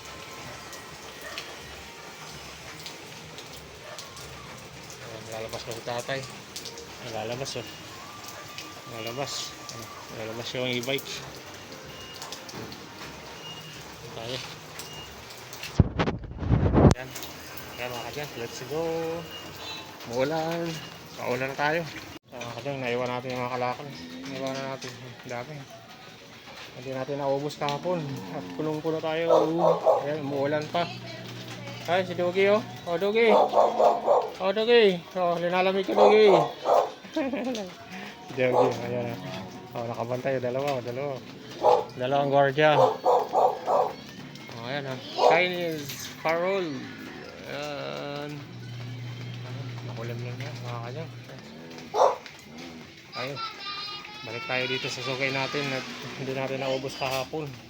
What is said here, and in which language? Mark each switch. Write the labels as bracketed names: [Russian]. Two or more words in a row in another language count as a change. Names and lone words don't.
[Filipino] Lalabas na si tatay. Lalabas oh. Lalabas yung e-bike. Tayo. Yan. Yan mga kadyan. [English] Let's go. [Filipino] Muulan. Paulan na tayo. Mga kadyan, naiwan natin yung mga kalakal. Naiwan na natin. Dami. Hindi natin naubos kahapon. At punong-puno tayo. Ayan, umuulan pa. Ay, si Dugi oh. Oh, Dugi. Oh, Dugi. Oh, linalamig ka, Dugi. Si Dugi. Ayan. Oh, nakabantay. Dalawang gwardiya. Oh, ayan ha. Chinese parol. Ayan. Nakulam lang yan. Mga kanyang. Ayun. Balik tayo dito sa sugay natin. Hindi natin naubos kahapon.